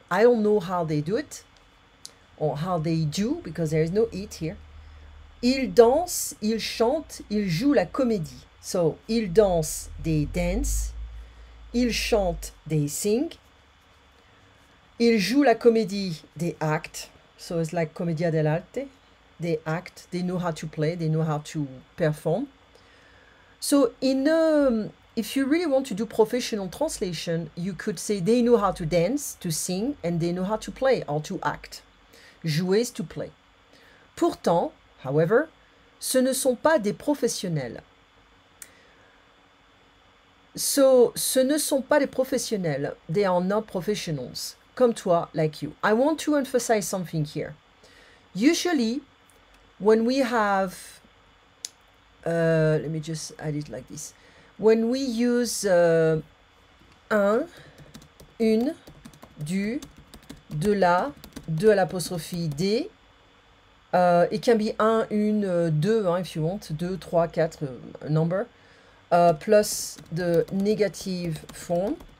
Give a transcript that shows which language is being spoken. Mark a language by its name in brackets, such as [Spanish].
[English] I don't know how they do it, or how they do, because there is no it here. [French] Ils dansent, ils chantent, ils jouent la comédie. [English] So, [French] ils dansent, [English] they dance. [French] Ils chantent, [English] they sing. [French] Ils jouent la comédie, [English] they act. So it's like commedia dell'arte. They act, they know how to play, they know how to perform. So if you really want to do professional translation, you could say they know how to dance, to sing, and they know how to play or to act. Jouer is to play. [French] Pourtant, [English] however, [French] ce ne sont pas des professionnels. So, ce ne sont pas des professionnels. [English] They are not professionals. [French] Comme toi, [English] like you. I want to emphasize something here. Usually, when we have, let me just add it like this. When we use un, une, du, de la, de l'apostrophe des, it can be un, une, deux, if you want, deux, trois, quatre, number, plus the negative form.